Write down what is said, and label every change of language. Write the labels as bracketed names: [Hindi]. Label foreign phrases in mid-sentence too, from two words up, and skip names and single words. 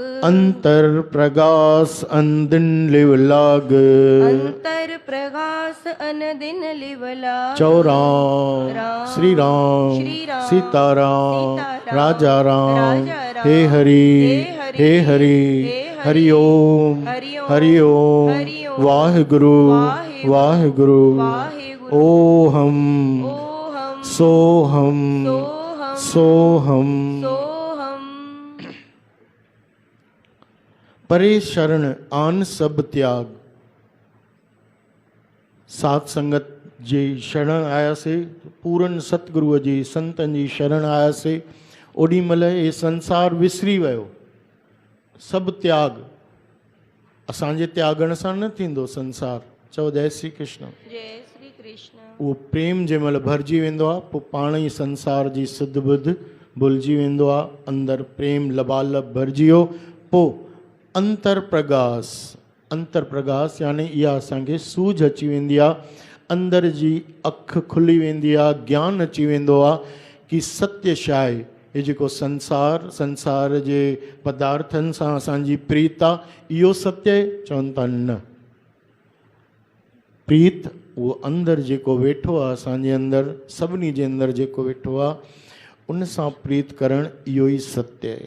[Punjabi] अंतर प्रगास अनदिन लिव लाग। अंतर प्रगास अन दिन लिव लाग। [Sindhi] चौ राम, श्री राम, सीताराम, राजा राम, हे हरि, हे हरि, हरि ओम, हरि ओम, वाहिगुरु, वाहिगुरु, ओहम, सोहम, सोहम। [Punjabi] परे शरण आन सब त्याग। [Sindhi] सात संगत जी शरण आयासीं, पूरन सतगुरुअ जी संतनि जी शरण आयासीं, ओॾी महिल ये संसार विसरी वियो। सभु त्याग, असांजे त्यागण सां न थींदो संसार। चओ जय श्री कृष्ण। जय श्री कृष्ण। उहो प्रेम जंहिं महिल भरिजी वेंदो आहे, पोइ पाण ई संसार जी सुध बुध भुलिजी वेंदो आहे। अंदरि प्रेम लबालब भरिजी वियो, पोइ अंतर प्रगास, अंतर प्रगास यानी इहा असांखे सूझ अची वेंदी आहे, अंदर जी अखि खुली वेंदी आहे, ज्ञान अची वेंदो आहे कि सत्य छा आहे। हे जेको संसार, संसार जे पदार्थनि सां असांजी प्रीत आहे, इहो सत्य आहे? चवनि था न। प्रीत उहो अंदरि जेको वेठो आहे, असांजे अंदरि सभिनी जे अंदरि जेको वेठो आहे, उन सां प्रीत करणु इहो ई सत्य आहे।